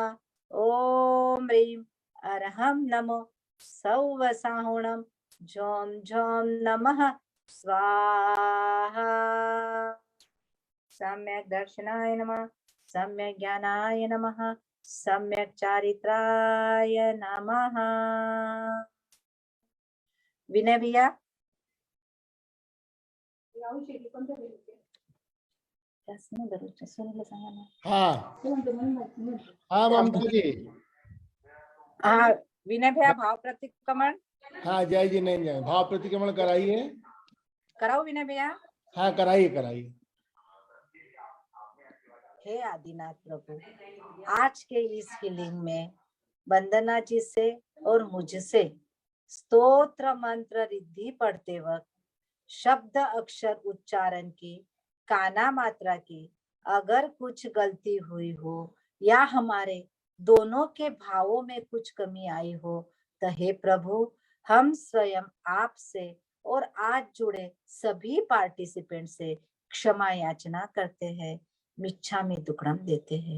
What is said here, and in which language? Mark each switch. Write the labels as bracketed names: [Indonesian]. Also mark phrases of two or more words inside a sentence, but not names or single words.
[Prakrit languages] ओम ह्रीं अरहं नमो सौवसाहुणं झों झों नमः स्वाहा। [Sanskrit] सम्यक दर्शनाय नमः, सम्यक ज्ञानाय नमः, सम्यक चारित्राय नमः। [Hindi] विनय भैया हाँ हाँ ममता जी। हाँ विनय भैया भाव प्रतिक्रमण हाँ जय जी नहीं जय भाव प्रतिक्रमण कराइए। कराओ विनय भैया। हाँ कराइए कराइए। हे आदिनाथ प्रभु, आज के इस हीलिंग में वंदना जी से और मुझसे स्तोत्र मंत्र रिद्धि पढ़ते वक्त शब्द अक्षर उच्चारण की, काना मात्रा की अगर कुछ गलती हुई हो या हमारे दोनों के भावों में कुछ कमी आई हो तो हे प्रभु, हम स्वयं आपसे और आज जुड़े सभी पार्टिसिपेंट से क्षमा याचना करते हैं, [Prakrit languages] मिच्छामि दुक्कडम [Hindi] देते हैं।